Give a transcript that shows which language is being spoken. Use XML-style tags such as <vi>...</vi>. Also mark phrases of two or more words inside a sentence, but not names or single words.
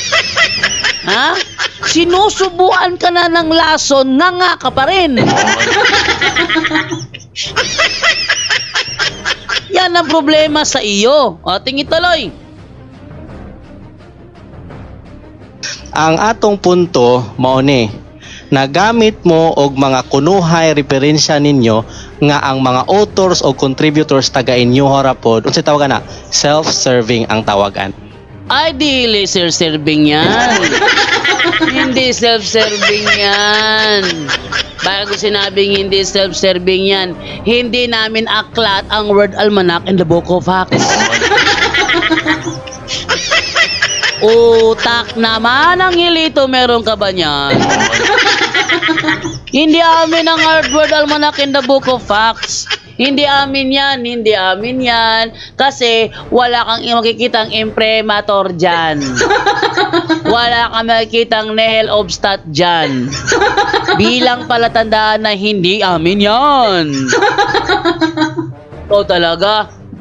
<tl>Ha? Sinusubuan ka na ng lason, nga ka pa rin. Yan ang problema sa iyo. O, tingin tuloy.</tl> <ceb>Ang atong punto mao ni nagamit mo og mga kunuhay referensya ninyo nga ang mga authors o contributors taga inyo harapod unsay tawagan na self-serving ang tawagan.</ceb> <tl>Ay, dili self-serving yan. Hindi self-serving yan. Bago sinabing hindi self-serving yan, hindi namin aklat ang</tl> <en>word almanac in the book of Acts.</en> <tl>Utak naman ang hilito, meron ka ba niyan? Hindi amin ang</tl> <en>word almanac in the book of Acts.</en> <tl>Hindi amin yan, kasi wala kang makikitang imprimatur dyan. Wala kang makikitang</tl> <la>nihil obstat</la> <tl>dyan. Bilang palatandaan na hindi amin yan. Ito talaga.</tl>